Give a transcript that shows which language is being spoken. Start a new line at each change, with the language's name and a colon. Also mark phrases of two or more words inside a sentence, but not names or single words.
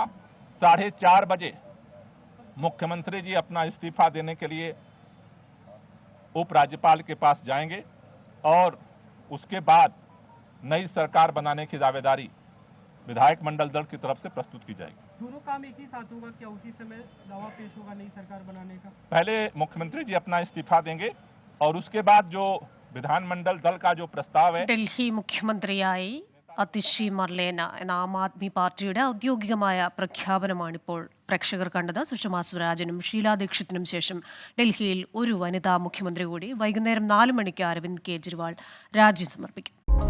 Hindi: 4:30 बजे मुख्यमंत्री जी अपना इस्तीफा देने के लिए उपराज्यपाल के पास जाएंगे और उसके बाद नई सरकार बनाने की दावेदारी विधायक मंडल दल की तरफ से प्रस्तुत की जाएगी। दोनों काम एक ही साथ होगा क्या? उसी समय दावा पेश होगा नई सरकार बनाने का? पहले मुख्यमंत्री जी अपना इस्तीफा देंगे और उसके बाद जो विधानमंडल दल का जो प्रस्ताव है।
Malayalam: ഡൽഹി മുഖ്യമന്ത്രിയായി അതിഷി മർലേന എന്ന ആം ആദ്മി പാർട്ടിയുടെ ഔദ്യോഗികമായ പ്രഖ്യാപനമാണിപ്പോൾ പ്രേക്ഷകർ കണ്ടത്. സുഷമാ സ്വരാജിനും ഷീലാ ദീക്ഷിത്തിനും ശേഷം ഡൽഹിയിൽ ഒരു വനിതാ മുഖ്യമന്ത്രി കൂടി. വൈകുന്നേരം 4 മണിക്ക് അരവിന്ദ് കെജ്രിവാൾ രാജി സമർപ്പിക്കും.